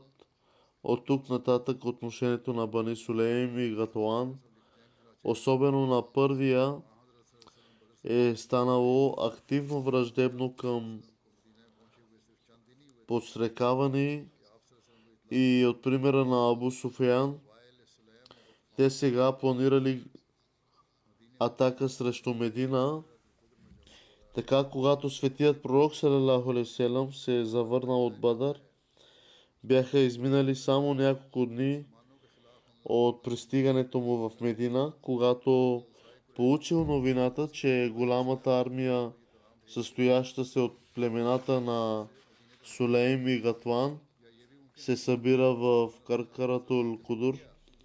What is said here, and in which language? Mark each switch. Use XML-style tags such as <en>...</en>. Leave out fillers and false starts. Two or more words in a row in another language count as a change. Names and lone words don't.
<bg>От тук нататък отношението на Бани Сулейм и Гатуан, особено на първия, е станало активно враждебно към подстрекавани и от примера на Абу Суфиян. Те сега планирали атака срещу Медина. Така, когато светият пророк</bg> <ar>صلى الله عليه وسلم</ar> <bg>се завърнал от Бадър, бяха изминали само няколко дни от пристигането му в Медина, когато получил новината, че голямата армия, състояща се от племената на Сулейм и Гатван, се събира в Каркаратул Кудур.</bg>